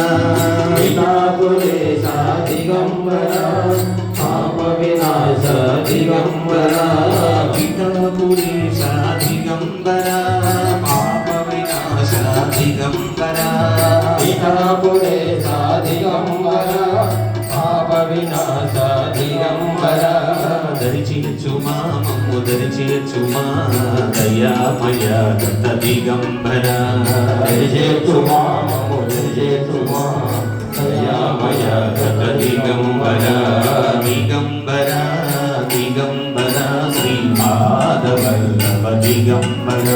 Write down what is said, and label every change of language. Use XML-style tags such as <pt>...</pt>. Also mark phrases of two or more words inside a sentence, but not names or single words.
<sa>पितापुरेशा दिगंबरा पाप विनाश दिगंबरा पितापुरीसा दिगंबरा पाप विनाशा दिगंबरा पितापुरेशा दिगंबरा पाप विनाश दिगंबरा</sa> <te>దరిచేర్చుమా మమ్ము దరిచేర్చుమా దయామయ దత్త దిగంబరా దరిచేర్చుమా మమ్ము దరిచేర్చుమా దయామయ దత్త దిగంబరా దిగంబరా దిగంబరా శ్రీపాద వల్లభ దిగంబరా</te>